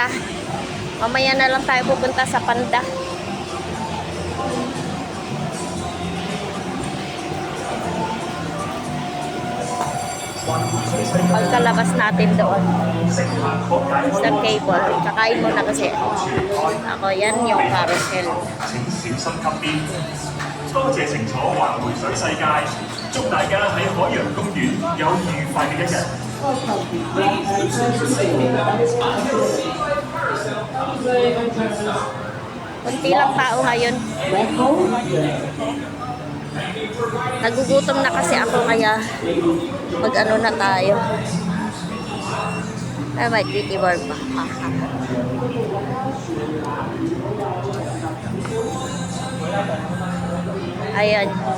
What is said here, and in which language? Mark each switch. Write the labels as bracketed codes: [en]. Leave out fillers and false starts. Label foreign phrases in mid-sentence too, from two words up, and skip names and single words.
[tl] Mamaya na lang tayo pupunta sa Panda. Pagkalabas natin doon sa cable, kakain muna kasi ako. Yan yung carousel. [yue] 請小心急邊。多謝乘坐環回水世界，祝大家喺海洋公園有愉快嘅一日。 [tl] Kunti lang tao ngayon. Nagugutom na kasi ako kaya mag-ano na tayo. Ay, may titi bar pa. Ayan.